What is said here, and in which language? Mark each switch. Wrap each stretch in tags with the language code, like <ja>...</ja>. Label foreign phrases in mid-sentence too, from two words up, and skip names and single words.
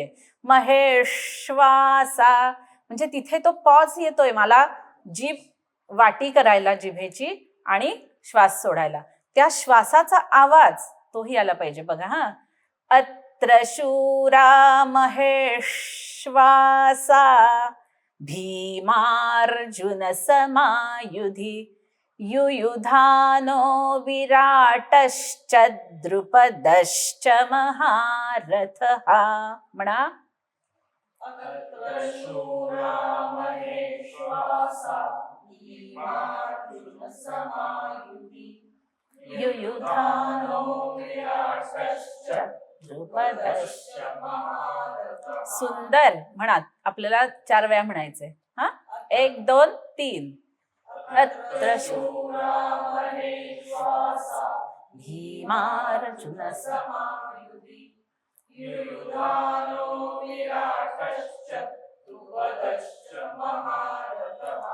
<mr>महेश्वासा म्हणजे तिथे तो पॉज येतोय मला जीभ वाटी करायला जिभेची आणि श्वास सोडायला. त्या श्वासाचा आवाज तोही आला पाहिजे बघा हा.</mr> <sa>अत्र शूरा महेश्वासा भीमार्जुन समायुधि युयुधानो विराटश्च द्रुपदश्च महारथः म्हणा. युयुधानो विराटश्च द्रुपदश्च.</sa> <mr>सुंदर म्हणा. आपल्याला 4 वेळा म्हणायचंय हा. 1 2 3.</mr> <sa>अत्र शूरा महेश्वासा भीमार्जुन समायुधि युयुधानो विराटश्च द्रुपदश्च महारथः.</sa>